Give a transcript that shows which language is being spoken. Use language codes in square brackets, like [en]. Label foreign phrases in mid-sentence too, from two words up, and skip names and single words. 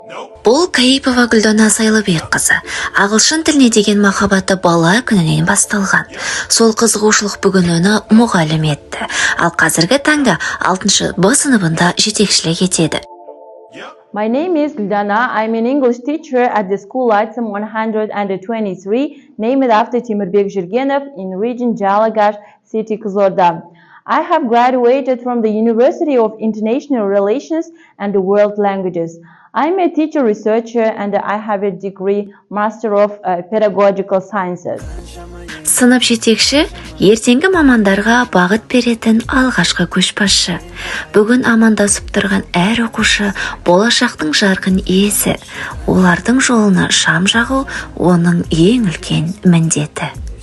[kk] Бұл Каипова Гүлдана Сайлыбек қызы. Ағылшын тіліне деген махаббаты бала күнінен басталған. Сол қызығушылық бүгін оны мұғалім етті. Ал қазіргі таңда 6-шы Б сыныбында жетекшілік етеді. [en] My name is Gülden. I'm an English teacher at the school item 123, named after Timirbek Jurgenov in region Jalagash city, Kızılorda. I have graduated from the University of International Relations and World Languages. I'm a teacher researcher and I have a degree Master of Pedagogical Sciences. [kk] Сынып жетекші ертеңгі мамандарға бағыт беретін алғашқы көшбасшы. Бүгін амандасып тұрған әр оқушы болашақтың жарқын иесі. Олардың жолына шам жағу оның ең үлкен міндеті.